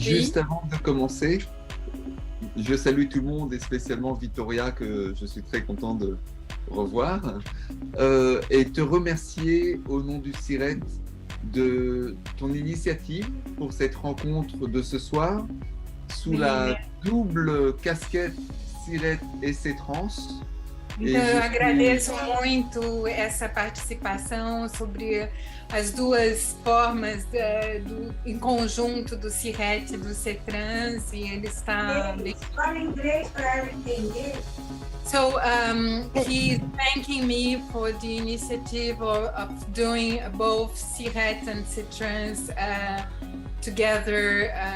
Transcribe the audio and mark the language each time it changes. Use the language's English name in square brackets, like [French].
[French] Juste avant de commencer, je salue tout le monde et spécialement Victoria que je suis très content de revoir et te remercier au nom du CIRET de ton initiative pour cette rencontre de ce soir sous la double casquette CIRET et CETRANS. [Portuguese] Eu agradeço muito essa participação sobre as duas formas em conjunto do CIRET e do CETRANS, e ele está... Fala inglês para ela entender. [English] So he's thanking me for the initiative of doing both CIRET and CETRANS together.